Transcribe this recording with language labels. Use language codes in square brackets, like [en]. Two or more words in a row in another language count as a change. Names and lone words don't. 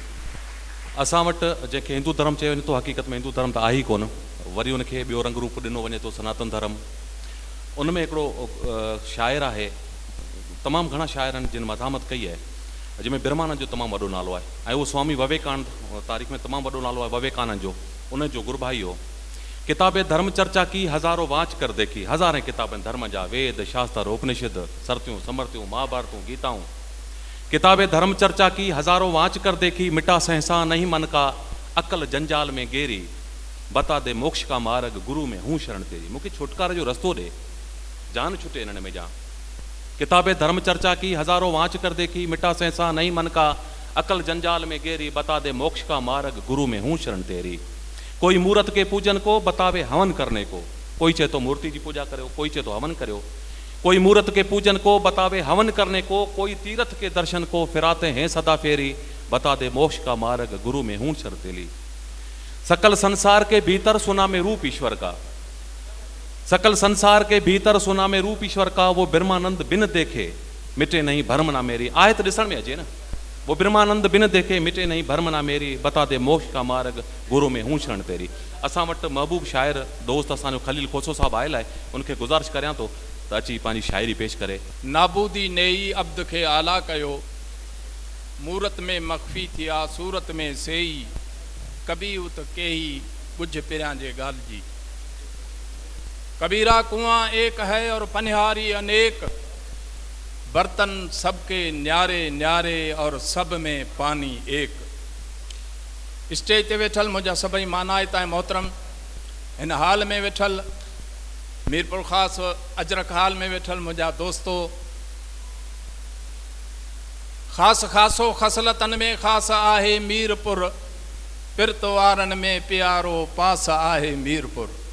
[sd] असां वटि जंहिंखे हिंदू धर्म चयो वञे थो, हक़ीक़त में हिंदू धर्म त आहे ई कोन, वरी उनखे ॿियो रंग रूप ॾिनो वञे थो सनातन धर्म। उन में हिकिड़ो शाइर आहे, तमामु घणा शाइर आहिनि जिन मज़ामत कई आहे, जंहिंमें बिरमानंद जो तमामु वॾो नालो आहे ऐं उहो स्वामी विवेकानंद तारीख़ में तमामु वॾो नालो आहे विवेकानंद जो, उनजो गुरभाई हो। [hi] किताबे धर्म चर्चा की हज़ारों वाच कर देखी, [sd] हज़ारें किताबनि धर्म जा, वेद शास्त्र उपनिषद सरतियूं समर्तियूं महाभारतूं गीताऊं। [hi] किताबे धर्म चर्चा की हज़ारों वाच कर देखी, मिटा सहसा नहीं मन का अकल जंजाल में गेरी, बता दे मोक्ष का मार्ग गुरु में हूँ शरण तेरी। [sd] मूंखे छुटकारे जो रस्तो ॾे, जान छुटे इन्हनि में जा। [hi] किताबे धर्म चर्चा की हज़ारों वाच कर देखी, मिटा सहसा नहीं मन का अकल जंजाल में गेरी, बता दे मोक्ष का मार्ग गुरु में हूँ शरण तेरी। कोई मूर्त के पूजन को बतावे हवन करने को, कोई चए तो मूर्ति की पूजा करो, कोई चए तो हवन करो। कोई मूर्त के पूजन को बतावे हवन करने को, कोई तीर्थ के दर्शन को फिराते हैं सदा फेरी, बता दे मोक्ष का मार्ग गुरु में हूँ शरण तेरी। सकल संसार के भीतर सुना में रूप ईश्वर का, सकल संसार के भीतर सुना में रूप ईश्वर का, वो ब्रह्मानंद बिन देखे मिटे नहीं भरम ना मेरी। [sd] आयत ॾिसण में अचे न, [hi] वो ब्रह्मानंद बिन देखे मिटे नहीं भरम ना मेरी, बता दे मोक्ष का मार्ग गुरु में हूँ शरण तेरी। [sd] असां वटि महबूब शाइर दोस्त असांजो खलील खोसो साहब आयल आहे, उनखे गुज़ारिश करियां थो त अची पंहिंजी शाइरी पेश करे। नाबूदी नेई अब्द खे आला कयो, मूरत में मख्फी थिया सूरत में सेई, कबी उत केही बुझ पिरियां जे ॻाल्हि जी। [hi] कबीरा कुआं एक है और पनिहारी अनेक, बर्तन सबके न्यारे न्यारे और सब में पानी एक। [sd] स्टेज ते वेठल मुंहिंजा सभई मानायत ऐं मोहतरम, हिन हाल में वेठल मीरपुर ख़ासि अजरक हाल में वेठल मुंहिंजा दोस्तो, ख़ासि ख़ासो खसलतनि में ख़ासि आहे मीरपुर, पिरत वारनि में प्यारो पास आहे मीरपुर।